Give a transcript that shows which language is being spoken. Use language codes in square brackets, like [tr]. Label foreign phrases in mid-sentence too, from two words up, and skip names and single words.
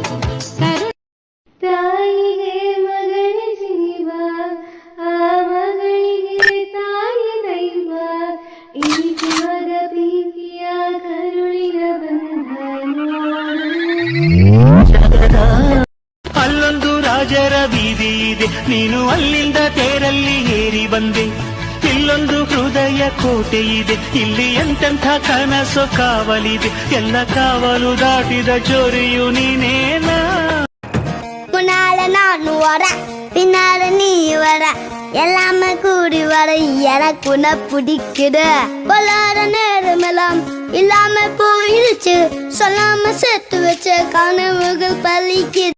[kn] ತಾಯಿಗೆ ಮಗನೇ ಜೀವ ಆ ಮಗಳಿಗೆ ತಾಯಿ ದೈವ ಈ ಜೀವದ ಪ್ರೀತಿಯ ಕರುಳಿನ ಬಂಧನ ಅಲ್ಲೊಂದು ರಾಜರ ಬೀದಿ ಇದೆ ನೀನು ಅಲ್ಲಿಂದ ತೇರಲ್ಲಿ ಏರಿ ಬಂದೆ ಇಲ್ಲೊಂದು ಹೃದಯ ಕೋಟೆ ಇದೆ ಇಲ್ಲಿ ಎಂತೆಂಥ ಕನಸು ಕಾವಲಿದೆ ಎಲ್ಲ ಕಾವಲು ದಾಟಿದ ಚೋರಿಯು ನೀನೇನಾ [ta] முன்னால நான் வர பின்னால நீ வர எல்லாமே கூடி வர எனக்கு உன்னை பிடிக்குது பொல்லாத நேரமெல்லாம் இல்லாம போயிடுச்சு சொல்லாம சேர்த்து வச்ச கனவுகள் பலிக்குது